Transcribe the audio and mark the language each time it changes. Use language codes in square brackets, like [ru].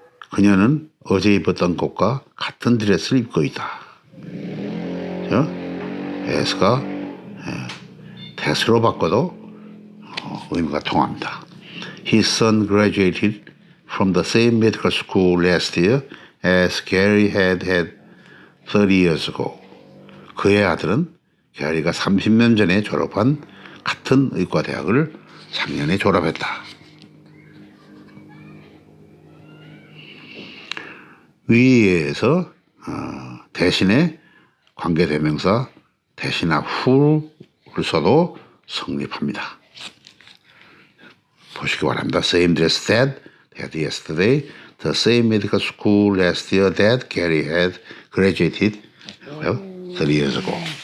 [ko] 그녀는 어제 입었던 것과 같은 드레스를 입고 있다. as가 대수로 바꿔도 의미가 통합니다. [en] His son graduated from the same medical school last year as Gary had 30 years ago. [ko] 그의 아들은 게리가 30년 전에 졸업한 같은 의과대학을 작년에 졸업했다. 위에서 대신에 관계대명사 대신나 후를 써도 성립합니다. 보시기 바랍니다. [en] Same dress that had yesterday, the same medical school last year that Gary had graduated 30 years ago.